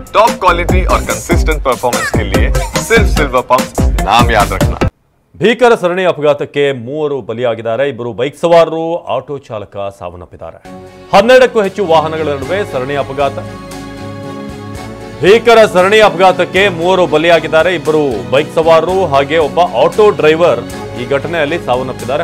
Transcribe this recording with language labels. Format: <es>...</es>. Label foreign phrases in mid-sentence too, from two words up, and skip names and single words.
<hi>टॉप क्वालिटी और कंसिस्टेंट परफॉर्मेंस के लिए सिर्फ सिल्वर पंप नाम याद रखना।</hi> <kn>ಭೀಕರ ಸರಣಿ ಅಪಘಾತಕ್ಕೆ ಮೂವರು ಬಲಿಯಾಗಿದ್ದಾರೆ. ಇಬ್ಬರು ಬೈಕ್ ಸವಾರರು, ಆಟೋ ಚಾಲಕ ಸಾವನ್ನಪ್ಪಿದ್ದಾರೆ. 12ಕ್ಕೂ ಹೆಚ್ಚು ವಾಹನಗಳ ನಡುವೆ ಸರಣಿ ಅಪಘಾತ. ಭೀಕರ ಸರಣಿ ಅಪಘಾತಕ್ಕೆ ಮೂವರು ಬಲಿಯಾಗಿದ್ದಾರೆ. ಇಬ್ಬರು ಬೈಕ್ ಸವಾರರು ಹಾಗೆ ಒಬ್ಬ ಆಟೋ ಡ್ರೈವರ್ ಈ ಘಟನೆಯಲ್ಲಿ ಸಾವನ್ನಪ್ಪಿದ್ದಾರೆ.</kn>